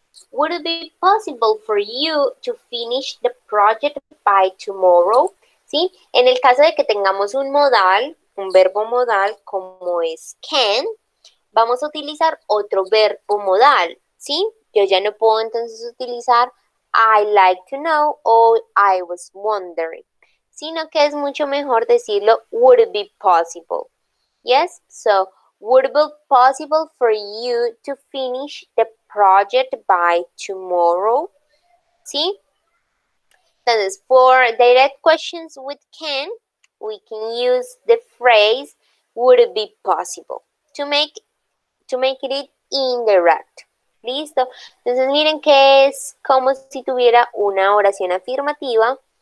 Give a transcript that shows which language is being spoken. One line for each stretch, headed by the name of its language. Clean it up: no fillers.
English: Would it be possible for you to finish the project by tomorrow?
Spanish: ¿Sí? En el caso de que tengamos un modal, un verbo modal como es can, vamos a utilizar otro verbo modal, ¿sí? Yo ya no puedo entonces utilizar
English: I like to know
Spanish: o
English: I was wondering,
Spanish: sino que es mucho mejor decirlo
English: would it be possible. Yes, so would it be possible for you to finish the project by tomorrow?
Spanish: ¿Sí?
English: Entonces, for direct questions with can, we can use the phrase would it be possible to make it indirect.
Spanish: ¿Listo? Entonces miren que es como si tuviera una oración afirmativa.